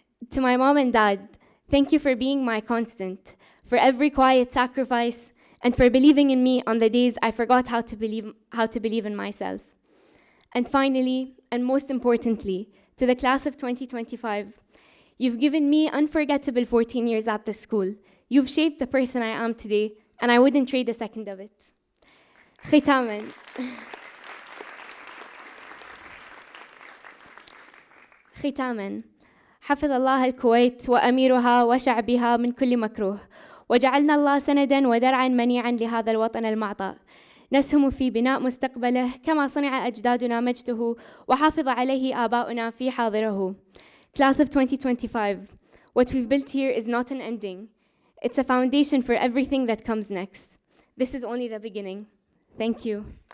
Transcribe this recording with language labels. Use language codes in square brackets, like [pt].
[en] To my mom and dad, thank you for being my constant, for every quiet sacrifice, and for believing in me on the days I forgot how to believe in myself. And finally, and most importantly, to the class of 2025, you've given me unforgettable 14 years at the school. You've shaped the person I am today, and I wouldn't trade a second of it. [ar] ختاما ختاما حفظ الله الكويت وأميرها وشعبها من كل مكروه وجعلنا الله سندا ودرعا منيعا لهذا الوطن المعطاء نسهم في بناء مستقبله كما صنع أجدادنا مجده وحافظ عليه آباؤنا في حاضره. [en] Class of 2025, what we've built here is not an ending. It's a foundation for everything that comes next. This is only the beginning. Thank you.